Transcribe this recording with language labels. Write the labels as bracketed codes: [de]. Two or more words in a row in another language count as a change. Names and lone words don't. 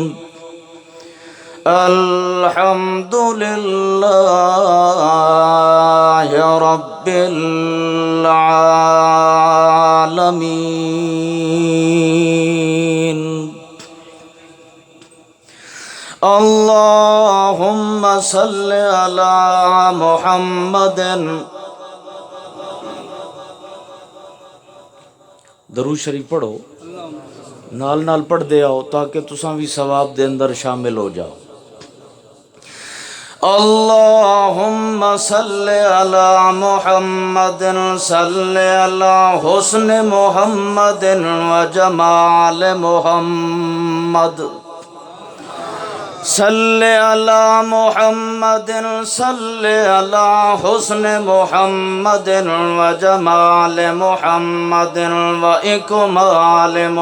[ar] الحمد لله رب العالمين. اللهم صل على محمد. [pa] درود شریف پڑھو، نال نال پڑھتے آؤ تاکہ تساں بھی ثواب دے اندر شامل ہو جاؤ. [ar] اللهم صل على محمد صل على حسن محمد و جمال محمد صل علی محمد صل علی حسن محمد و جمال محمد و اکمال